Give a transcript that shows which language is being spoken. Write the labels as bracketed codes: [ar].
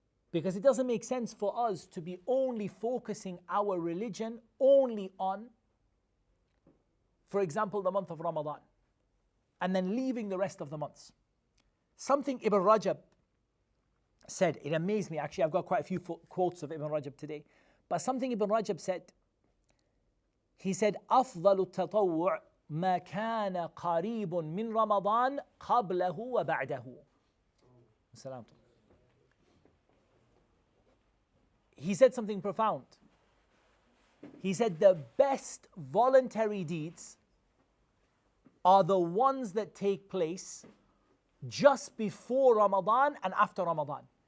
[en] Because it doesn't make sense for us to be only focusing our religion only on, for example, the month of Ramadan, and then leaving the rest of the months. Something Ibn Rajab said, it amazed me. Actually, I've got quite a few quotes of Ibn Rajab today. But something Ibn Rajab said, he said, [ar] أفضل التطوع ما كان قريب من رمضان قبله وبعده. السلام. [en] He said something profound. He said the best voluntary deeds are the ones that take place just before Ramadan and after Ramadan.